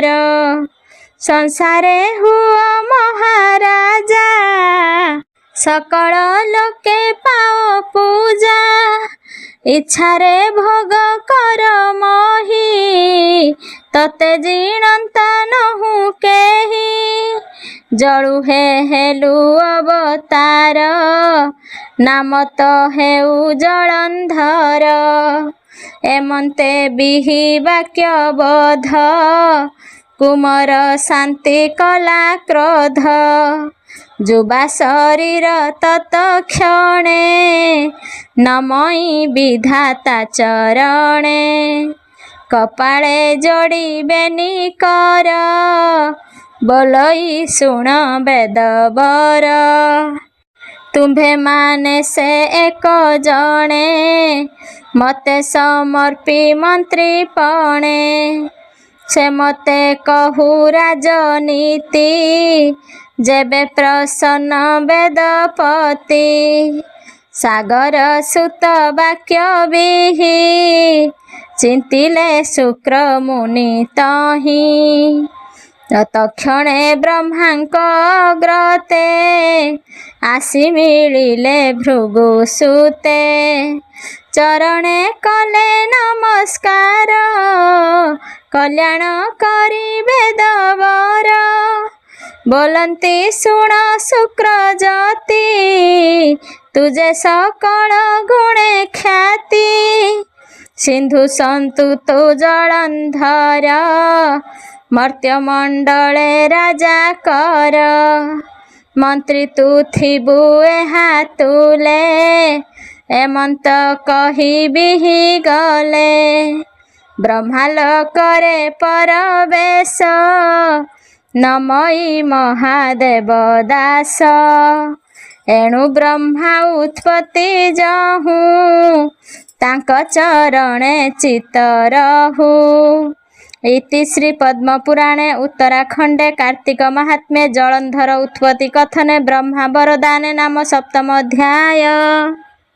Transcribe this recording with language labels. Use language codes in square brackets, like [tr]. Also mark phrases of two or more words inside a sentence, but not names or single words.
[or] ସଂସାରେ ହୁଆ ମହାରାଜା ସକଲ ଲୋକେ ପାଓ ପୂଜା ଇଚ୍ଛାରେ ଭୋଗ କର ମହୀ ତତେ ଜୀଣଂତ ନହୁ କେହୀ ଜଳୁ ହେଲୁ ଅବତାର ନାମ ତୋ ହେଉ ଜଲଂଧର ଏମଂତେ ବିହି ବାକ୍ୟ ବୋଧ କୁମାର ଶାଂତି କଲା କ୍ରୋଧ ଜୁବା ଶରୀର ତତ କ୍ଷଣେ ନମଈ ବିଧାତା ଚରଣେ କପାଳେ ଜୋଡ଼ୀ ବେନୀ କର ବୋଲଈ ଶୁଣ ବେଦ ବର ତୁମ୍ଭେ ମାନେ ସେ ଏକ ଜଣେ ମତେ ସମର୍ପୀ ମଂତ୍ରୀ ପଣେ ସେ ମତେ କହୂ ରାଜନୀତି ଜେବେ ପ୍ରସନ୍ନ ବେଦପତି ସାଗର ସୁତ ବାକ୍ୟ ବିହି ଚିଂତିଲେ ଶୁକ୍ର ମୁନି ତହୀ ତତ୍କ୍ଷଣେ ବ୍ରହ୍ମାଂକ ଅଗ୍ରତେ ଆସୀ ମିଲିଲେ ଭୃଗୁସୁତେ ଚରଣେ କଲେ ନମସ୍କାର କଲ୍ୟାଣ କରୀ ବେଦବର ବୋଲଂତୀ ଶୁଣ ଶୁକ୍ର ଜ୍ୟୋତି ତୁଝେ ସକଲ ଗୁଣେ ଖ୍ୟାତି ସିଂଧୁ ସଂତୁ ତୁ ଜଲଂଧର ମର୍ତ୍ୟ ମଂଡଲେ ରାଜା କର ମଂତ୍ରୀ ତୂ ଥିବୁ ଏହା ତୁଲେ ଏମଂତ କହୀ ବିହି ଗଲେ ବ୍ରହ୍ମାଲୋକରେ ପରବେଶ ନମଈ ମହାଦେବ ଦାସ ଏଣୁ ବ୍ରହ୍ମା ଉତ୍ପତ୍ତି ଜହୁ ତାଂକ ଚରଣେ ଚିତ୍ତ ରହୁ [sa] इति श्री पद्मपुराणे उत्तराखंडे कार्तिक महात्म्ये जलंधर उत्पत्ति कथने ब्रह्मा वरदाने नाम सप्तम अध्याय।